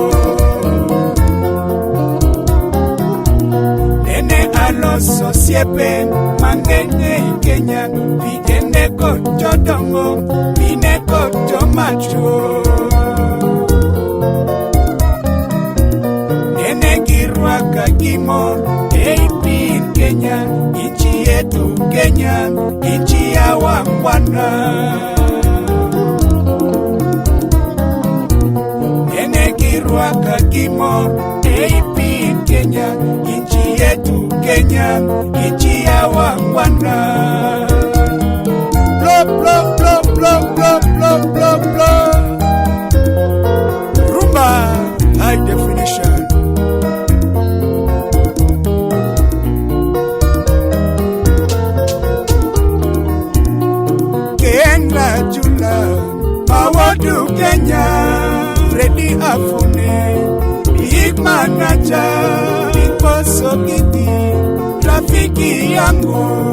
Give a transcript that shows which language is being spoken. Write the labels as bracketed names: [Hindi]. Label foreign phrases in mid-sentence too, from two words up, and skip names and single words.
[Luo (Kenya and Tanzania)] Nene aloso siepe mang'eny Kenya, vijende kod jodongo, mine kod jomachuo. Nene girwaka gimor ei piny Kenya, [Swahili] nchi yetu Kenya, nchi ya wangwana. [Luo (Kenya and Tanzania)] Nene girwaka gimor ei piny Kenya, [Swahili] nchi yetu Kenya, nchi ya wangwana. [English] Blow, blow, blow, blow, blow, blow, blow, blow. Rumba, high definition. [Swahili] Jula, Mawadu Kenya, Freddy Afune, Big Manaja, Big Boss Ogidi, rafiki yangu.